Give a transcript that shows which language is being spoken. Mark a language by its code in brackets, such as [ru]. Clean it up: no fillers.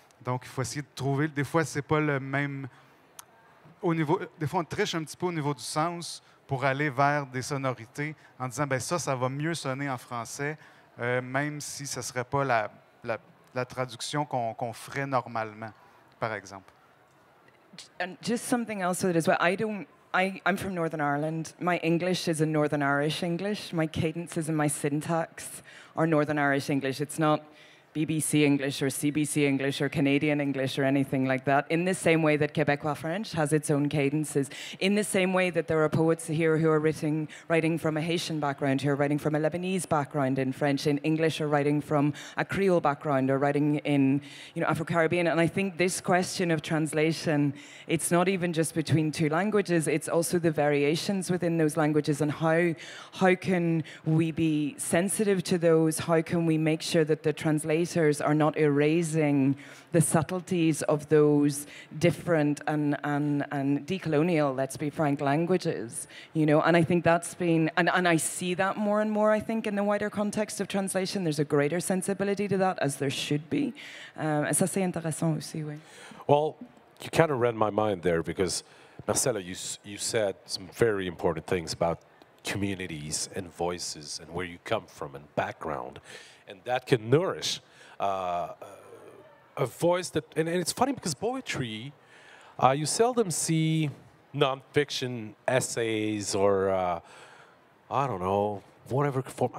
[fr] Donc, il faut essayer de trouver... Des fois, c'est pas le même... Des fois, on triche un petit peu au niveau du sens pour aller vers des sonorités en disant, ben ça va mieux sonner en français, même si ce ne serait pas la traduction qu'on ferait normalement, par exemple. [en] And just something else with it as well. I'm from Northern Ireland. My English is a Northern Irish English. My cadences and my syntax are Northern Irish English. It's not BBC English or CBC English or Canadian English or anything like that. In the same way that Quebecois French has its own cadences. In the same way that there are poets here who are writing from a Haitian background, who are writing from a Lebanese background in French, in English, or writing from a Creole background, or writing in Afro-Caribbean. And I think this question of translation, it's not even just between 2 languages, it's also the variations within those languages, and how can we be sensitive to those? How can we make sure that the translators are not erasing the subtleties of those different and decolonial, let's be frank, languages, And I think that's been, and I see that more and more, I think, in the wider context of translation. There's a greater sensibility to that, as there should be. [fr] Ça, c'est intéressant aussi, oui. [en] Well, you kind of read my mind there, because, Marcella, you said some very important things about communities and voices and where you come from and background, and that can nourish a voice that, and it's funny because poetry, you seldom see nonfiction essays or, I don't know, whatever form.